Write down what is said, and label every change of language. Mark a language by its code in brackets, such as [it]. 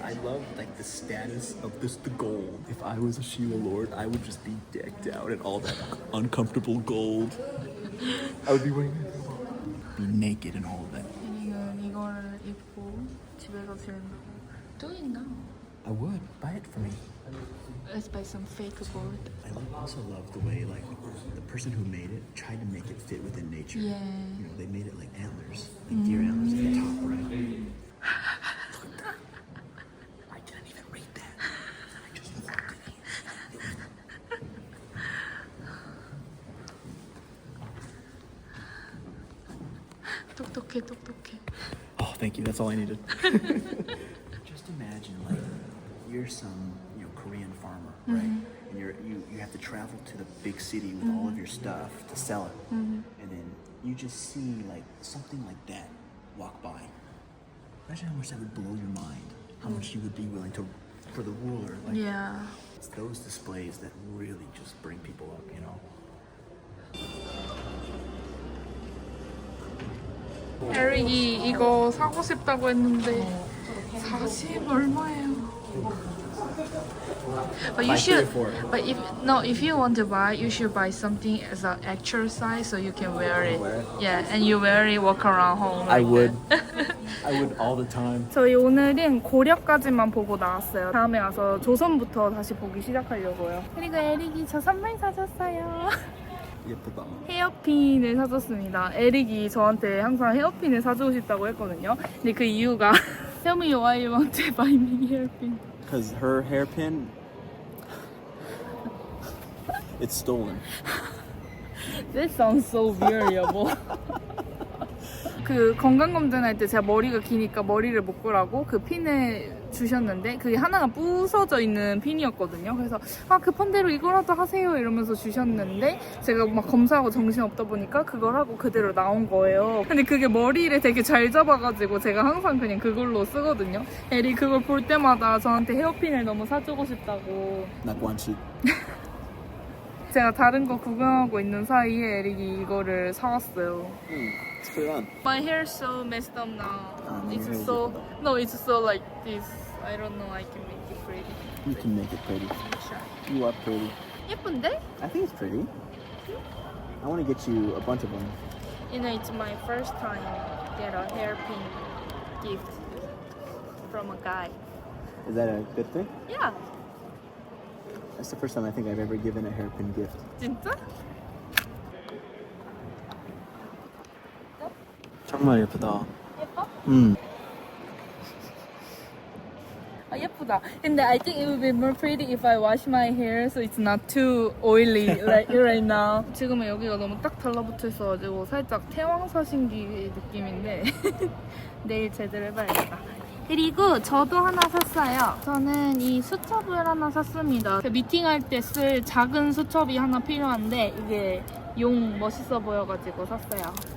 [en] it. I love like the status of this, the gold. If I was a Sheila Lord, I would just be decked out in all that uncomfortable gold. I would be wearing be naked in all of that. [ko] 에릭은 이거를 입고 집에서 지낸다고. [en] Do it now. I would buy it for me. Let's buy some fake gold. I also love the way like the person who made it tried to make it fit within nature. Yeah. You know, they made it like antlers, like deer antlers at the top, right? Look at that. I didn't even read that. I just looked at it. [ko] 똑똑해. [en] Oh, thank you. That's all I needed. Just imagine, like, you're some, Korean farmer, right? And you have to travel to the big city with all of your stuff to sell it, and then you just see like something like that walk by. Imagine how much that would blow your mind. How much you would be willing to, for the ruler. Like, Yeah. it's those displays that really just bring people up, you know. [ko] 에릭이 이거 사고 싶다고 했는데 40 얼마예요? [en] But you should. But if you want to buy, you should buy something as an exercise so you can wear it. Wear it? Yeah, and you wear it, walk around home. I like would. that. I would all the time. [ko] 저희 오늘은 고려까지만 보고 나왔어요. 다음에 와서 조선부터 다시 보기 시작하려고요. 그리고 에릭이 저 선물 사줬어요. 예쁘다. 헤어핀을 사줬습니다. 에릭이 저한테 항상 헤어핀을 사주고 싶다고 했거든요. 근데 그 이유가 [en] Tell me why you want to buy me hairpin. Because her hairpin, it's stolen. That sounds so weird, 여보. [ko] 그 건강검진할 때 제가 머리가 기니까 머리를 묶으라고 그 핀을 주셨는데 그게 하나가 부서져 있는 핀이었거든요. 그래서 급한 대로 이거라도 하세요 이러면서 주셨는데 제가 막 검사하고 정신없다 보니까 그걸 하고 그대로 나온 거예요. 근데 그게 머리를 되게 잘 잡아가지고 제가 항상 그냥 그걸로 쓰거든요. 에리 그걸 볼 때마다 저한테 헤어핀을 너무 사주고 싶다고. 낙관치. 제가 다른 거 구경하고 있는 사이에 에릭이 이거를 사왔어요. [en] Let's put it on. My hair is so messed up now. 아, It's [ko] 네, [en] so no, it's so like this. I don't know. I can make it pretty. You can make it pretty. You are pretty. [ko] 예쁜데? [en] I think it's pretty. I want to get you a bunch of them. You know, it's my first time get a hairpin gift from a guy. Is that a good thing? Yeah. That's the first time I think I've ever given a hairpin gift. [ko] 진짜? 정말 예쁘다. 예뻐? 아 예쁘다. [en] 근데 I think it would be more pretty if I wash my hair so it's not too oily like right now. [ko] 지금은 여기가 너무 딱 달라붙어 있어가지고 살짝 태왕사신기 느낌인데 내일 제대로 해봐야겠다. 그리고 저도 하나 샀어요. 저는 이 수첩을 하나 샀습니다. 미팅할 때 쓸 작은 수첩이 하나 필요한데 이게 용 멋있어 보여가지고 샀어요.